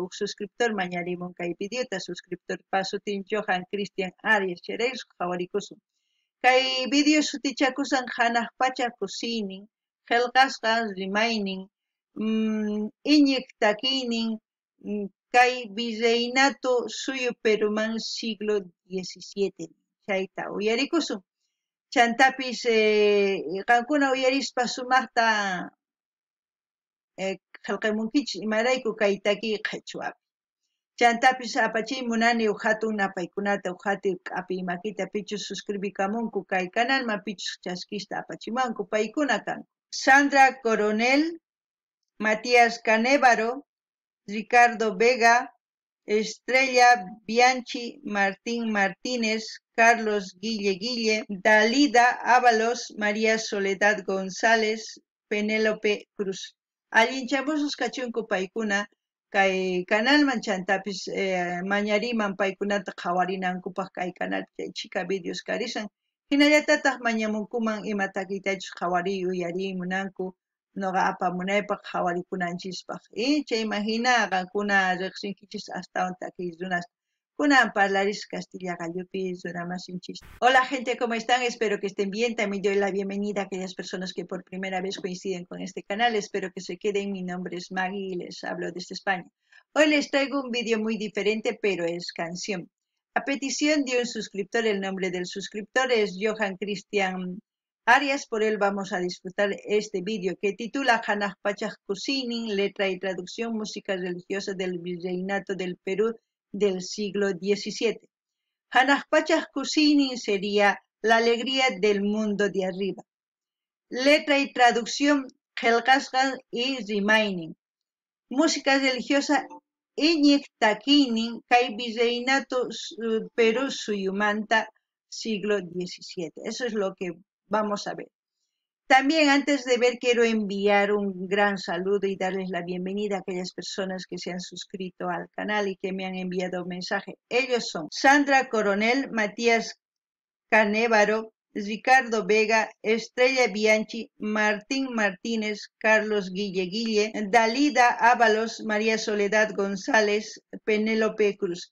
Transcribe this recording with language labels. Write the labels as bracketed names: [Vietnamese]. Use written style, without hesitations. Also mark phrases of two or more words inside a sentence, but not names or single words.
[Quechua] suscriptor mañarimun kay videota suscriptor pasutin Johan Cristian Arias Cherex qhawarikusun kay video sutichakusan hanaq pacha kusinin qillqasqa rimaynin iñiq takiynin kay Virreinato suyu Peruman [Spanish] siglo XVII [Quechua] chayta uyarikusun chantapis qankuna uyarispa sumaqta qillqamunkichis imarayku kay takiy qhichwapi chantapis apachay munani hatun napaykunata hatun q'apiy makita pichus suscribikamunku kay canalman pichus chaskista apachimanku paykuna kan Sandra Coronel, Matías Canévaro, Ricardo Vega, Estrella Bianchi, Martín Martínez, Carlos Guille, Dalida Ábalos, María Soledad González, Penélope Cruz. Allinchamusus kachunku paykuna kay canalman chantapis mañariman paykunata qhawarinankupaq kay canal chika videos karisan hinallatataq mañamunkuman ima takiytachus qhawariy uyariy munanku noqa apamunaypaq qhawarikunanchispaq chayman hina qankuna riqsinkichis astawan takiy runas kunan parlaris Castilla gallupi runamasinchis. [Spanish] Hola gente, ¿cómo están? Espero que estén bien. También doy la bienvenida a aquellas personas que por primera vez coinciden con este canal. Espero que se queden. Mi nombre es Maggie y les hablo desde España. Hoy les traigo un vídeo muy diferente, pero es canción. A petición de un suscriptor, el nombre del suscriptor es Johan Cristian Arias, por él vamos a disfrutar este vídeo que titula Hanaq Pachaj Kusinin, letra y traducción, música religiosa del Virreinato del Perú del siglo XVII. Hanaq Pachaj Kusinin sería la alegría del mundo de arriba. Letra y traducción, [Quechua] qillqasqa y rimaynin. [Spanish] Música religiosa, [Quechua] iñiq takiynin kay Virreinato Perú suyumanta [Spanish] siglo XVII. Eso es lo que vamos a ver. También antes de ver quiero enviar un gran saludo y darles la bienvenida a aquellas personas que se han suscrito al canal y que me han enviado un mensaje. Ellos son Sandra Coronel, Matías Canévaro, Ricardo Vega, Estrella Bianchi, Martín Martínez, Carlos Guille, Dalida Ábalos, María Soledad González, Penélope Cruz.